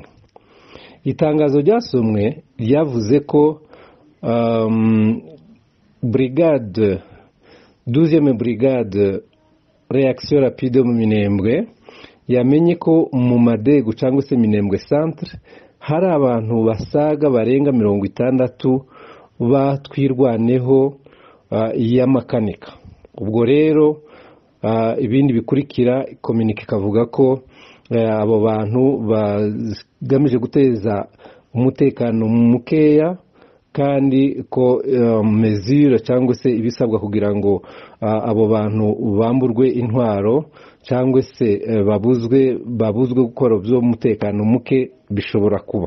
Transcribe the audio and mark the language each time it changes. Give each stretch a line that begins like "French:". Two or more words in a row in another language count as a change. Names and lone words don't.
Kinyarwanda: Itangazo ryasomwe ryavuze ko
French: brigade 12e brigade réaction rapide
Kinyarwanda: mu Minembwe yamenye ko mu Madegu cyangwa se Minembwe centre hari abantu basaga barenga 60 batwirwaneho y'amakanika. Ubwo rero ibindi bikurikira communique kavuga ko abo bantu bagamije guteza umutekano mukeya kandi ko mesure cyangwa se ibisabwa kugira ngo abo bantu bamburwe intwaro cyangwa se babuzwe gukora byo umutekano muke bishobora kuba.